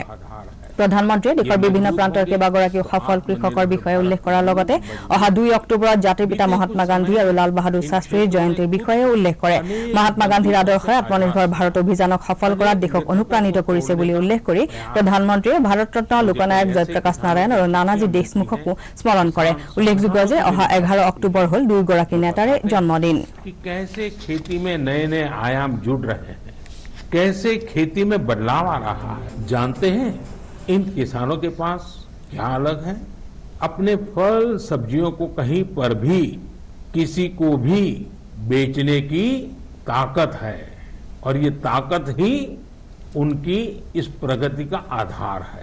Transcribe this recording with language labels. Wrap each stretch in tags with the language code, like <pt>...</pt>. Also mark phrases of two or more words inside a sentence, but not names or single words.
<as>প্ৰধানমন্ত্ৰীয়ে দেশৰ বিভিন্ন প্ৰান্তৰ কেইবাগৰাকীও সফল কৃষকৰ বিষয়ে উল্লেখ কৰাৰ লগতে অহা 2 অক্টোবৰত জাতিৰ পিতা মহাত্মা গান্ধী আৰু লাল বাহাদুৰ শাস্ত্ৰীৰ জয়ন্তীৰ বিষয়ে উল্লেখ কৰে। মহাত্মা গান্ধীৰ আদৰ্শই আত্মনিৰ্ভৰ ভাৰত অভিযানক সফল কৰাত দেশক অনুপ্ৰাণিত কৰিছে বুলি উল্লেখ কৰি প্ৰধানমন্ত্ৰীয়ে ভাৰতৰত্ন লোকনায়ক জয়প্ৰকাশ নাৰায়ণ আৰু নানাজী দেশমুখকো স্মৰণ কৰে। উল্লেখযোগ্য যে অহা 11 অক্টোবৰ হ'ল দুয়োগৰাকী নেতাৰে জন্মদিন।</as> <hi>कैसे खेती में नए नए आयाम जुड़ रहे हैं, कैसे खेती में बदलाव आ रहा है, जानते हैं इन किसानों के पास क्या अलग है। अपने फल सब्जियों को कहीं पर भी किसी को भी बेचने की ताकत है और ये ताकत ही उनकी इस प्रगति का आधार है।</hi>